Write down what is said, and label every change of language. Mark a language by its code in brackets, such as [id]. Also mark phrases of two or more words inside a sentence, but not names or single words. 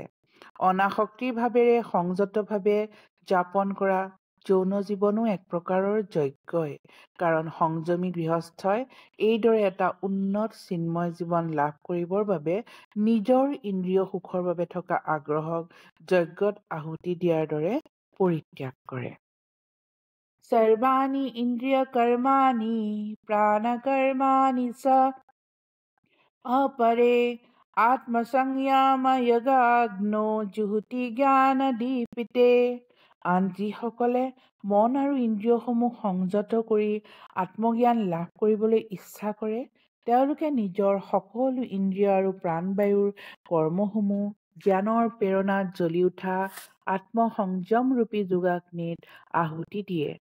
[as] অনাসক্তিৰ ভাৱেৰে সংযতভাৱে যাপন কৰা যৌন জীৱনো এক প্ৰকাৰৰ যজ্ঞই। কাৰণ সংযমী গৃহস্থই এইদৰে এটা উন্নত চিন্ময় জীৱন লাভ কৰিবৰ বাবে নিজৰ ইন্দ্ৰিয় সুখৰ বাবে থকা আগ্ৰহক যজ্ঞত আহুতি দিয়াৰ দৰে পৰিত্যাগ কৰে। [sa] सर्वाणि इन्द्रियकर्माणि प्राणकर्माणि च अपरे आत्मसंयमयोगाग्नो जुहुति জ্ঞানদীপিতে। [as] আন যিসকলে মন আৰু ইন্দ্ৰিয়সমূহ সংযত কৰি আত্মজ্ঞান লাভ কৰিবলৈ ইচ্ছা কৰে, তেওঁলোকে নিজৰ সকলো ইন্দ্ৰিয় আৰু প্ৰাণবায়ুৰ কৰ্মসমূহ জ্ঞানৰ প্ৰেৰণাত জ্বলি উঠা আত্মসংযমৰূপী যোগাগ্নিত আহুতি দিয়ে।